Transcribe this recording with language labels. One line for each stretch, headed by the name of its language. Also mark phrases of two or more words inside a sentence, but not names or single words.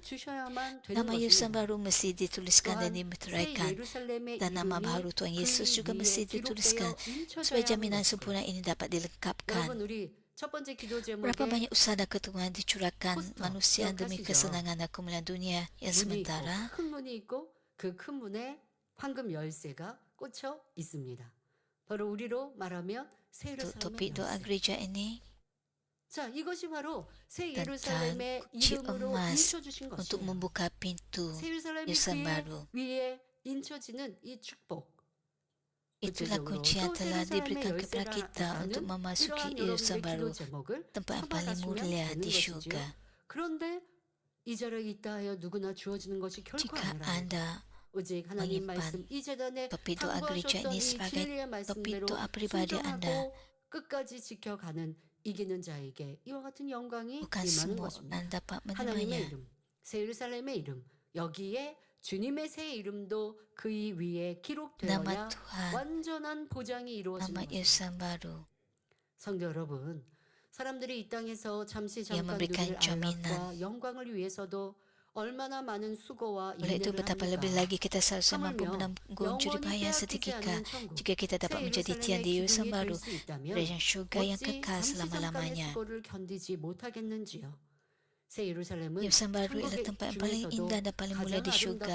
Malay: Nama Yerusalem baru mesti dituliskan dan dimeteraikan, dan nama baru Tuhan Yesus juga mesti dituliskan supaya jaminan sempurna ini dapat dilengkapkan. Berapa banyak usaha dan keteguhan dicurahkan manusia demi kesenangan dan kemuliaan dunia yang sementara?
Korean: 그 큰 문에 황금 열쇠가 꽂혀 있습니다. 바로 우리로 말하면 새
Malay: Topik
Korean: 예루살렘의
Malay: doa
Korean: 열쇠.
Malay: gereja ini
Korean: 자, 이것이 바로 새
Malay: tentang
Korean: 예루살렘의
Malay: kunci
Korean: 이름으로
Malay: emas
Korean: 인쳐주신
Malay: untuk
Korean: 것이에요.
Malay: membuka pintu
Korean: 새 예루살렘이
Malay: Yerusalem
Korean: 그
Malay: baru.
Korean: 위에 인쳐지는 이 축복.
Malay: Itulah kunci yang telah diberikan kepada kita untuk memasuki Yerusalem baru, tempat yang paling mulia di syurga.
Korean: 그런데 이 자리에 있다 하여 누구나 주어지는 것이 결코
Malay: Jika
Korean: 아니라
Malay: anda
Korean: 오직 하나님
Malay: menyimpan
Korean: 말씀 이 재단에
Malay: topik doa gereja
Korean: 당부하셨던
Malay: ini
Korean: 이
Malay: sebagai
Korean: 진리의
Malay: topik
Korean: 말씀대로
Malay: doa pribadi anda,
Korean: 순종하고 끝까지 지켜가는 이기는 자에게 이와 같은 영광이
Malay: bukan
Korean: 임하는
Malay: semua
Korean: 것입니다.
Malay: orang dapat
Korean: 하나님의
Malay: menerimanya.
Korean: 이름, 새 예루살렘의 이름, 여기에 주님의 새 이름도 그 위에
Malay: Nama
Korean: 기록되어야
Malay: Tuhan,
Korean: 완전한 보장이 이루어지는
Malay: nama
Korean: 것입니다.
Malay: Yerusalem baru
Korean: 성도 여러분, 사람들이 이 땅에서 잠시
Malay: yang
Korean: 잠깐
Malay: memberikan
Korean: 누릴
Malay: jaminan.
Korean: 안락과 영광을 위해서도 얼마나 많은 수고와
Malay: Oleh itu
Korean: 인내를
Malay: betapa lebih
Korean: 합니까?
Malay: lagi kita seharusnya mampu menanggung jeripayah seketika jika kita dapat menjadi tiang di Yerusalem baru, kerajaan syurga yang kekal selama-lamanya. Yerusalem baru ialah tempat yang paling indah dan paling mulia di syurga.